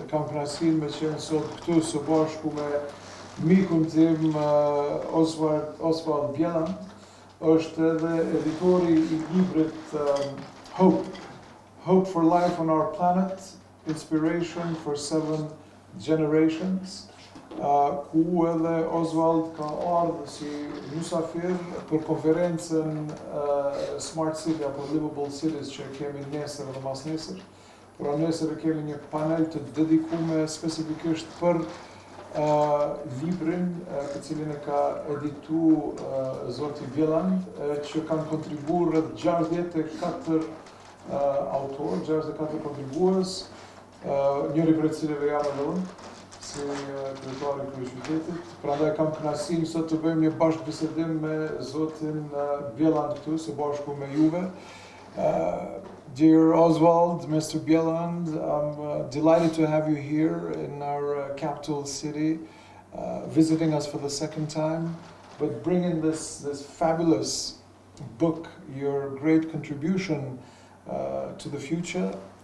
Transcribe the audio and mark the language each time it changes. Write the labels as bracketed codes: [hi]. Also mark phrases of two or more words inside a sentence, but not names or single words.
[sq] kam kënaqësinë me qenë sot këtu së bashku me mikun tim Osvald Bjelland, është edhe editori I librit Hope for Life on Our Planet, Inspiration for 7 Generations, ku edhe Osvald ka ardhur si mysafir për konferencën Smart City apo Livable Cities që kemi nesër dhe mas nesër. Pra nesër kemi një panel të dedikuar specifikisht për librin të cilin e ka editu zoti Bjelland, që kanë kontribuar rreth 64 autor, 64 kontribues, njëri prej cilëve jam edhe unë, si kryetari I qytetit. Prandaj kam kënaqësinë sot të bëjmë një bashkëbisedim me zotin Bjelland këtu së bashku me juve. [en] Dear Osvald, Mr. Bjelland, I'm delighted to have you here in our capital city, visiting us for the second time, but bringing this fabulous book, your great contribution to the future.